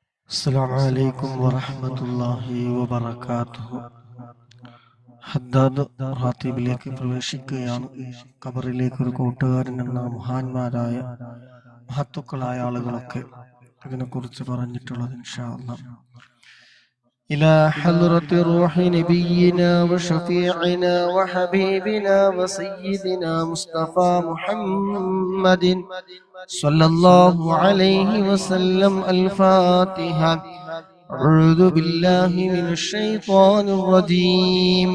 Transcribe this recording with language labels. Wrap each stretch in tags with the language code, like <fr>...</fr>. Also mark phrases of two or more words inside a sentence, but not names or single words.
<ar>السلام عليكم ورحمة الله وبركاته.</ar> <ml>ഹദ്ദാദ് റാത്തീബിലേക്ക് പ്രവേശിക്കുകയാണ്. ഖബറിലേക്ക് ഒരു കൂട്ടുകാരൻ എന്ന മഹാന്മാരായ മഹത്തുക്കളായ ആളുകളൊക്കെ അതിനെക്കുറിച്ച് പറഞ്ഞിട്ടുള്ളത്</ml> <ar>إن شاء الله. إلى حضرة روح نبينا وشفيعنا وحبيبنا وسيدنا مصطفى محمد صلى الله عليه وسلم. الفاتحة. أعوذ بالله من الشيطان الرجيم.</ar>